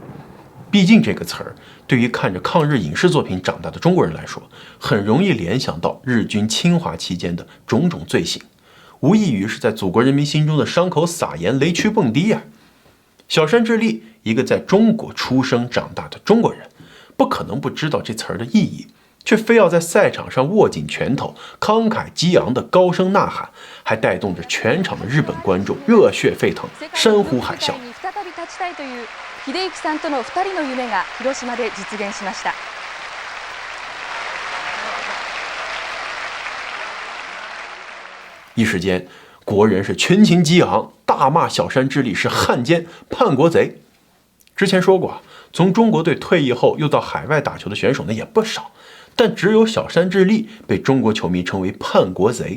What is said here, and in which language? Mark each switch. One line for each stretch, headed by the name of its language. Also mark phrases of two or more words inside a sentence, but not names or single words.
Chinese: 毕竟这个词儿对于看着抗日影视作品长大的中国人来说，很容易联想到日军侵华期间的种种罪行，无异于是在祖国人民心中的伤口撒盐，雷区蹦迪小山智丽，一个在中国出生长大的中国人，不可能不知道这词儿的意义，却非要在赛場上握紧拳头，慷慨激昂的高声呐喊，还带动着全场的日本观众热血沸腾，山呼海啸。
Japanese: 秀幸さんとの2人の夢が広島で実現しました。
Chinese: 一时间， 国人是群情激昂，大骂小山智利是汉奸叛国贼。之前说过，从中国队退役后又到海外打球的选手呢也不少，但只有小山智利被中国球迷称为叛国贼。